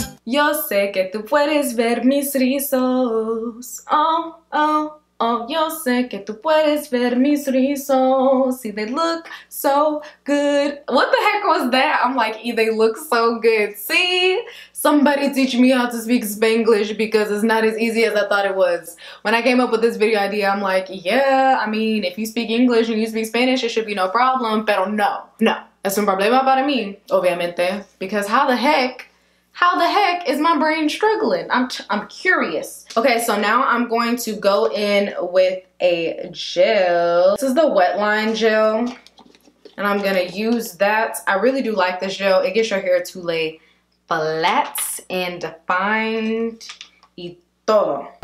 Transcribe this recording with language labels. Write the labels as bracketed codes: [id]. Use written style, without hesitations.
[es] Yo sé que tú puedes ver mis rizos. Oh, oh. Oh, yo sé que tú puedes ver mis rizos. [en] See, they look so good. What the heck was that? I'm like, they look so good. See? Somebody teach me how to speak Spanglish because it's not as easy as I thought it was. When I came up with this video idea, I'm like, yeah, I mean, if you speak English and you speak Spanish, it should be no problem. [es] Pero no. Es un problema para mí, obviamente. [en] Because how the heck is my brain struggling? I'm curious. Okay, so now I'm going to go in with a gel. This is the Wetline gel, and I'm gonna use that. I really do like this gel. It gets your hair to lay flat and defined [es] y todo.